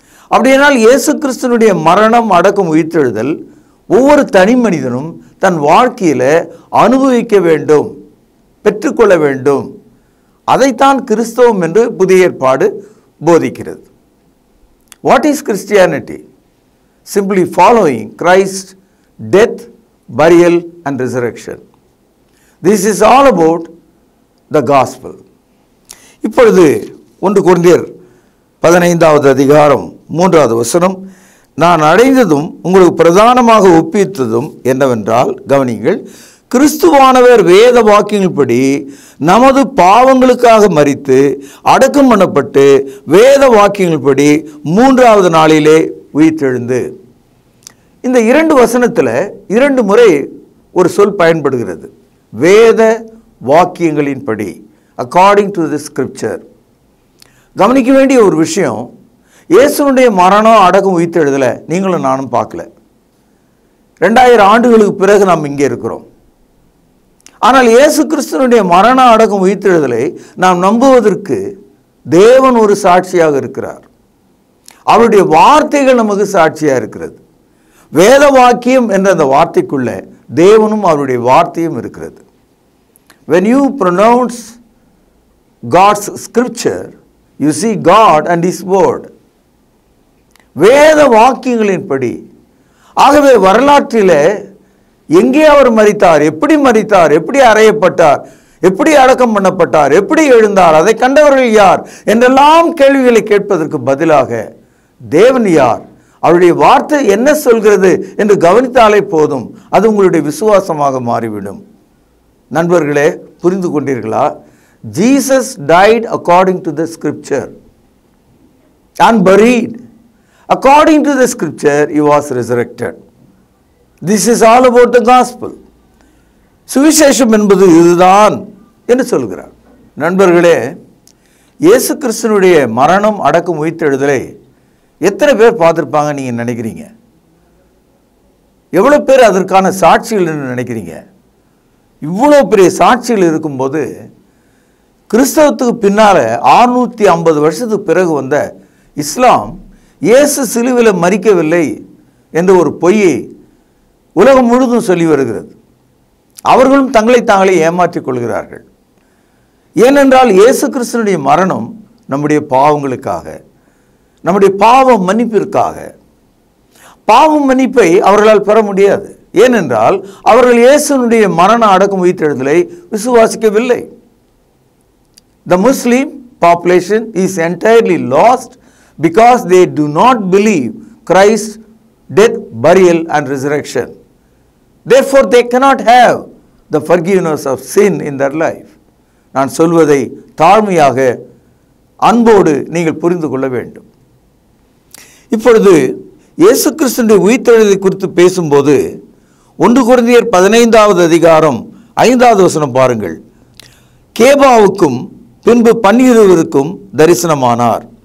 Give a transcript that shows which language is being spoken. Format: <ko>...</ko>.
<ta>அப்படியானால் இயேசு கிறிஸ்துவனுடைய மரணம் அடக்கம் உயிர்த்தெழுதல் ஒவ்வொரு தனி மனிதனும் தன் வாழ்க்கையில் அனுபவிக்க வேண்டும், பெற்றுக்கொள்ள வேண்டும். அதைத்தான் கிறிஸ்தவம் என்று புதிய ஏற்பாடு போதிக்கிறது.</ta> <en>What is Christianity? Simply following Christ death, burial and resurrection. This is all about the gospel.</en> <ta>இப்பொழுது 1 கொரிந்தியர் 15வது அதிகாரம் 3வது வசனம், நான் அடைந்ததும் உங்களுக்கு பிரதானமாக ஒப்பித்ததும் என்னவென்றால், கவனிங்கள், கிறிஸ்துவானவர் வேத வாக்கியங்களின்படி நமது பாவங்களுக்காக மரித்து அடக்கம் பண்ணப்பட்டு வேத வாக்கியங்களின்படி 3வது நாளிலே உயிர்த்தெழுந்து. இந்த 2 வசனத்தில் 2 முறை ஒரு சொல் பயன்படுகிறது. வேத வாக்கியங்களின்படி,</ta> <en>According to the scripture.</en> <ta>கவனிக்க வேண்டிய ஒரு விஷயம், இயேசுனுடைய மரணம் அடக்கம் உயிர்த்தெழுதலை நீங்களும் நானும் பார்க்கல. 2000 ஆண்டுகளுக்கு பிறகு நாம் இங்கே இருக்கிறோம். ஆனால் இயேசு கிறிஸ்துவனுடைய மரணம் அடக்கம் உயிர்த்தெழுதலை நாம் நம்புவதற்கு தேவன் ஒரு சாட்சியாக இருக்கிறார். அவருடைய வார்த்தைகள் நமக்கு சாட்சியாக இருக்கிறது. வேத வாக்கியம் என்ற அந்த வார்த்தைக்குள்ள தேவனும் அவருடைய வார்த்தையும் இருக்கிறது.</ta> <en>When you pronounce God's scripture, you see God and His word.</en> <ta>வேத வாக்கியங்களின்படி. ஆகவே வரலாற்றில் எங்கே அவர் மரித்தார், எப்படி மரித்தார், எப்படி அறையப்பட்டார், எப்படி அடக்கம் பண்ணப்பட்டார், எப்படி எழுந்தார், அதை கண்டவர்கள் யார் என்றெல்லாம் கேள்விகளை கேட்பதற்கு பதிலாக தேவன் யார், அவருடைய வார்த்தை என்ன சொல்கிறது என்று கவனித்தாலே போதும், அது உங்களுடைய விசுவாசமாக மாறிவிடும். நண்பர்களே, புரிந்து கொண்டீர்களா?</ta> <en>Jesus died according to the scripture and buried. According to the scripture, he was resurrected. This is all about the gospel.</en> <ta>சுவிசேஷம் என்பது இதுதான் என்று சொல்கிறார். நண்பர்களே, இயேசு கிறிஸ்துவினுடைய மரணம் அடக்கம் உயிர்த்தெழுதலை எத்தனை பேர் பார்த்துருப்பாங்க நீங்கள் நினைக்கிறீங்க? எவ்வளோ பேர் அதற்கான சாட்சிகள் என்று நினைக்கிறீங்க? இவ்வளோ பெரிய சாட்சிகள் இருக்கும்போது கிறிஸ்தவத்துக்கு பின்னால் 650 வருஷத்துக்கு பிறகு வந்த இஸ்லாம் இயேசு சிலுவையில் மரிக்கவில்லை என்ற ஒரு பொய்யை உலகம் முழுதும் சொல்லி வருகிறது. அவர்களும் தங்களை தாங்களே ஏமாற்றிக் கொள்கிறார்கள். ஏனென்றால் இயேசு கிறிஸ்துவினுடைய மரணம் நம்முடைய பாவங்களுக்காக, நம்முடைய பாவ மன்னிப்பிற்காக. பாவ மன்னிப்பை அவர்களால் பெற முடியாது. ஏனென்றால் அவர்கள் இயேசுனுடைய மரண அடக்கம் உயிர்த்தெழுதலை விசுவாசிக்கவில்லை.</ta> <en>The Muslim population is entirely lost because they do not believe Christ's death, burial and resurrection. Therefore they cannot have the forgiveness of sin in their life.</en> <ta>நான் சொல்வதை தாழ்மையாக அன்போடு நீங்கள் புரிந்து கொள்ள வேண்டும். இப்பொழுது இயேசு கிறிஸ்துவின் உயிர்த்தெழுதலை குறித்து பேசும்போது 1 கொரிந்தியர் 15வது அதிகாரம் 5வது வசனம் பாருங்கள். கேபாவுக்கும் பின்பு 12 தரிசனமானார்.</ta>